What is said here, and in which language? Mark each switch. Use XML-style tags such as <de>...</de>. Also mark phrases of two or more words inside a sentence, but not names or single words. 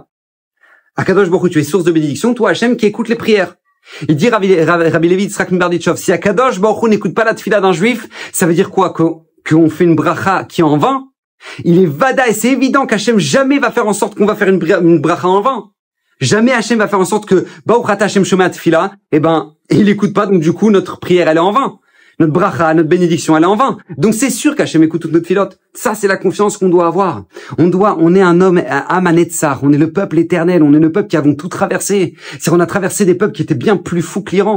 <he>הקדוש ברוך הוא,</he> <fr>tu es source de bénédiction, toi Hashem qui écoute les prières. Il dit Rabbi Levi Yitzhak Mibarditchov, si</fr> <he>הקדוש ברוך הוא</he> <fr>n'écoute pas la tefila d'un juif, ça veut dire quoi? Qu'on fait une bracha qui est en vain? Il est vada et c'est évident qu'Hashem jamais va faire en sorte qu'on va faire une bracha en vain. Jamais Hashem va faire en sorte que</fr> <he>ברוך אתה השם שומע תפילה,</he> <fr>il écoute pas, donc du coup notre prière elle est en vain. Notre bracha, notre bénédiction, elle est en vain. Donc c'est sûr qu'Hachem écoute toutes nos filotes. Ça, c'est la confiance qu'on doit avoir. On est un homme, un Amanetzar. On est le peuple éternel. On est le peuple qui avons tout traversé. C'est-à-dire, on a traversé des peuples qui étaient bien plus fous que l'Iran.</fr>